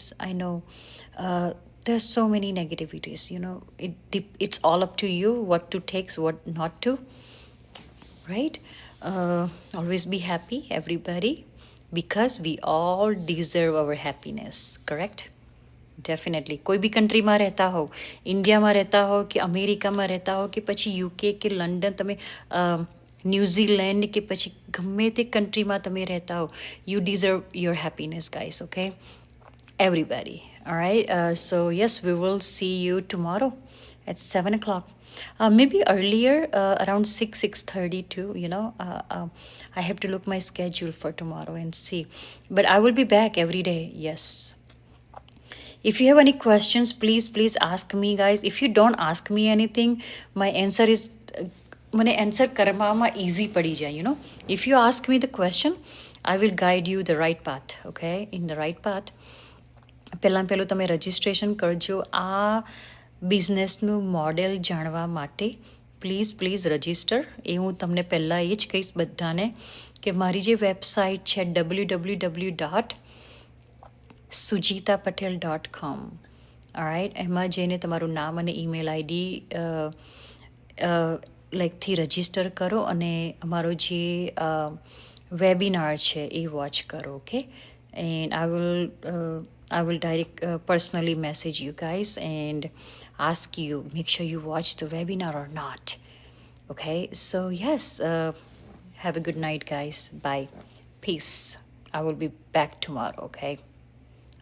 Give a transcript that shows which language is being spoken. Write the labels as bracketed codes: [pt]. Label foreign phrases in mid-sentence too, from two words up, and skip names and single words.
[en] I know there's so many negativities, it's all up to you what to take, what not to, right? Always be happy, everybody, because we all deserve our happiness, correct? Definitely. [gu] કોઈ બી કન્ટ્રીમાં રહેતા હો, ઇન્ડિયામાં રહેતા હો કે અમેરિકામાં રહેતા હો કે પછી યુકે કે લંડન, તમે ન્યૂઝીલેન્ડ કે પછી ગમે તે કન્ટ્રીમાં તમે રહેતા હો, [en] you deserve your happiness, guys. Okay, everybody. All right, so yes, we will see you tomorrow at 7 o'clock. Maybe earlier, around 6:30 too. I have to look my schedule for tomorrow and see, but I will be back every day. Yes. If you have any questions, please ask me, guys. If you don't ask me anything, my answer is [gu] મને આન્સર કરવામાં ઇઝી પડી જાય. [en] If you ask me the question, I will guide you the right path. Okay, in the right path. [gu] પહેલું તમે રજિસ્ટ્રેશન કરજો. આ બિઝનેસનું મોડેલ જાણવા માટે પ્લીઝ રજિસ્ટર. એ હું તમને પહેલાં એ જ કહીશ બધાને કે મારી જે વેબસાઇટ છે www.sujitapatel.com, રાઈટ, એમાં જઈને તમારું નામ અને ઈમેલ આઈડી લાઈકથી રજિસ્ટર કરો અને અમારો જે વેબિનાર છે એ વોચ કરો. [en] Okay, and I will direct personally message you guys and ask you, make sure you watch the webinar or not. Okay, so yes, have a good night, guys. Bye. Peace. I will be back tomorrow. Okay.